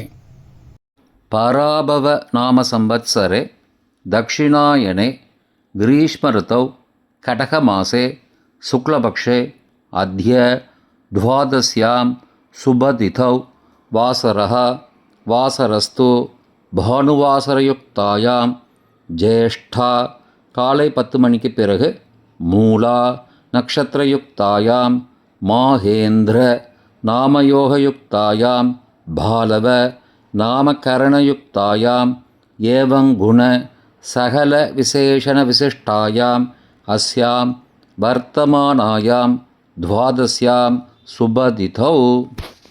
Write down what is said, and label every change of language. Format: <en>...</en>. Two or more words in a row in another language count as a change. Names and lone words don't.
<sa>पराभव नाम संवत्सरे दक्षिणायने ग्रीष्मऋतौ कटकमासे शुक्लपक्षे अद्य द्वादश्यां शुभतिथौ वासरः वासरस्तु भानुवासरयुक्तायां ज्येष्ठा</sa> <ta>காலை 10 மணிக்கு பிறகு</ta> <sa>मूला नक्षत्रयुक्तायां माहेन्द्र नामयोगयुक्तायां बालव नामकरणयुक्तायां एवंगुण सकल विशेषण विशिष्टायां अस्यां वर्तमानायां द्वादश्यां शुभतिथौ</sa>